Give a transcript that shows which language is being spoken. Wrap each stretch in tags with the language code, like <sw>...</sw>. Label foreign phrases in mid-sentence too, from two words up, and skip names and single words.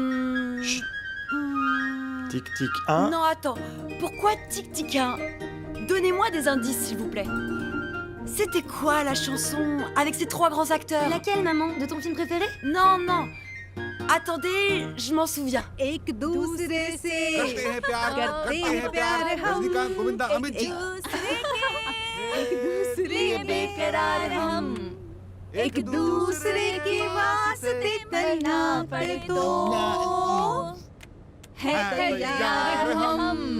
<fr>Tic tic 1. Non, attends. Pourquoi tic tic 1? Donnez-moi des indices, s'il vous plaît. C'était quoi la chanson avec ces 3 grands acteurs? Laquelle, maman? De ton film préféré? Non, non. Attendez, je m'en souviens.</fr> <hi>एक दूसरे से करते हैं प्यार हम गोविंदा अमित जी एक दूसरे बेकरार हम एक दूसरे के वास्ते करना पड़े तो है तैयार हम</hi>